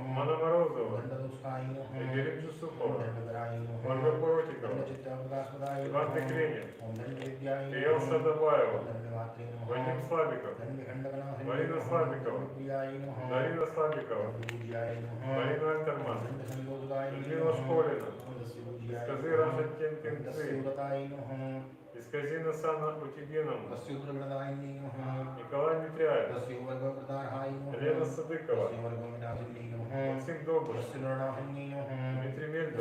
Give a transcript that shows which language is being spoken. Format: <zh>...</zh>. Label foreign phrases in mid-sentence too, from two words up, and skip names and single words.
<ru>Мана Морозова,</ru> <sa>दण्डदुष्कायै नमः.</sa> <ru>Игорь</ru> <sa>Om</sa> <ru>Джусупова,</ru> <sa>दण्डपरायै नमः.</sa> <ru>Ольга Коротикова,</ru> <sa>Dandachittaprasvadayi</sa> <ru>Иван</ru> <sa>Namaha.</sa> <ru>Пекренев,</ru> <sa>ॐ दण्डविद्यायै</sa> <ru>Кирилл</ru> <sa>Namaha.</sa> <ru>Садобаева,</ru> <sa>ॐ दण्डवत्र्यै नमः.</sa> <ru>Вадим Слабиков,</ru> <sa>Dandakhandakanathini</sa> <ru>Марина</ru> <sa>Namaha.</sa> <ru>Слабикова,</ru> <sa>प्रियायै नमः.</sa> <ru>Дарина Слабикова,</ru> <sa>दण्डपूज्यायै नमः.</sa> <ru>Марина Альтерман,</ru> <sa>Dandasandodayi</sa> <ru>Людмила Школина,</ru> <sa>Namaha.</sa> <ru>Скажи Рашатин Пинцы. Исказина Сана Утигиному. Николай Митряев. Елена Садыкова. Максим Добрый. Дмитрий Мельдер.</ru>